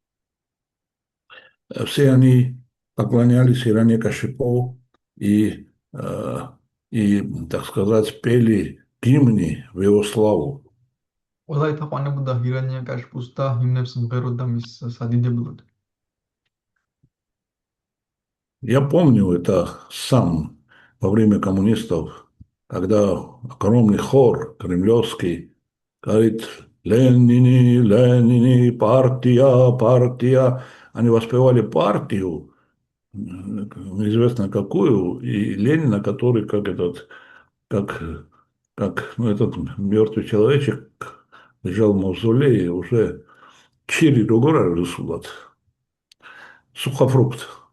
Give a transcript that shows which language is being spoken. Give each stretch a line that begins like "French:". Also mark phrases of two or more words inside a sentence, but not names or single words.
Russian: все они поклонялись Иране Кашипову и, так сказать, пели гимны в его славу.
Georgian: ყველა ეთაყვანებოდა ჰირანია კაშპუს და ჰიმნებს მღეროდა მის სადიდებლად.
Russian: Я помню это сам во время коммунистов, когда огромный хор кремлевский говорит «Ленини, Ленини, партия, партия». Они воспевали партию, неизвестно какую, и Ленина, который как этот мертвый человечек лежал в мавзолее, уже чири другой сухофрукт.